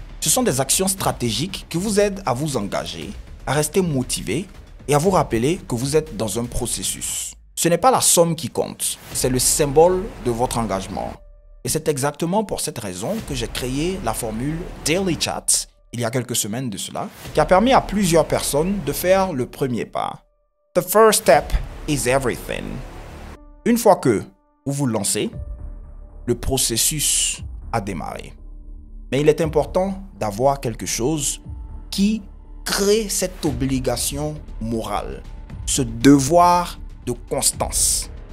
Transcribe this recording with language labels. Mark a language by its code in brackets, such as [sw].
[fr] Ce sont des actions stratégiques qui vous aident à vous engager, à rester motivé et à vous rappeler que vous êtes dans un processus. Ce n'est pas la somme qui compte, c'est le symbole de votre engagement. Et c'est exactement pour cette raison que j'ai créé la formule Daily Chat, il y a quelques semaines de cela, qui a permis à plusieurs personnes de faire le premier pas. [en] The first step is everything. [fr] Une fois que vous vous lancez, le processus a démarré. Mais il est important d'avoir quelque chose qui crée cette obligation morale, ce devoir de constance.